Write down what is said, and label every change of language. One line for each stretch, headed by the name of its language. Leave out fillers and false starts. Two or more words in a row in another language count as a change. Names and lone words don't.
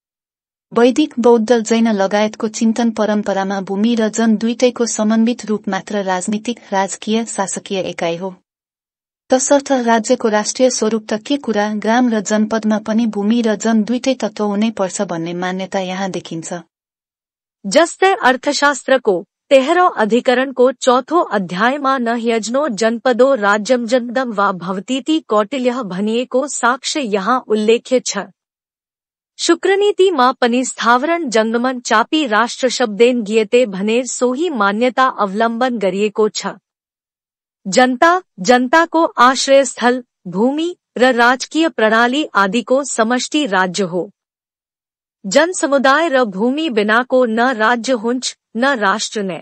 Nepali: वैदिक बौद्ध जैन लगायतको चिन्तन परम्परामा भूमि र जन दुईटैको समन्वित रूप मात्र राजनीतिक राजकीय शासकीय एकाइ हो। तसर्थ राज्यको राष्ट्रिय स्वरूप त के कुरा, ग्राम र जनपदमा पनि भूमि र जन दुईटै तत्त्व हुनै पर्छ भन्ने मान्यता यहाँ देखिन्छ। जस्तै अर्थशास्त्रको 13औं अधिकरणको 4थो अध्यायमा
Sanskrit: न ह्यज्नो जनपदो राज्यम जनदम वा भवतीति कौटिल्यः
Nepali: भनिएको साक्ष्य यहाँ उल्लेख्य छ। शुक्रनीतिमा पनि
Sanskrit: स्थावरण जङ्गमन चापी राष्ट्र शब्देन गियते
Nepali: भनेर सोही मान्यता अवलम्बन गरिएको छ। जनता, जनताको आश्रयस्थल, भूमि र राजकीय प्रणाली आदिको समष्टि राज्य हो। जन समुदाय र भूमि बिनाको न राज्य हुन्छ न राष्ट्र नै।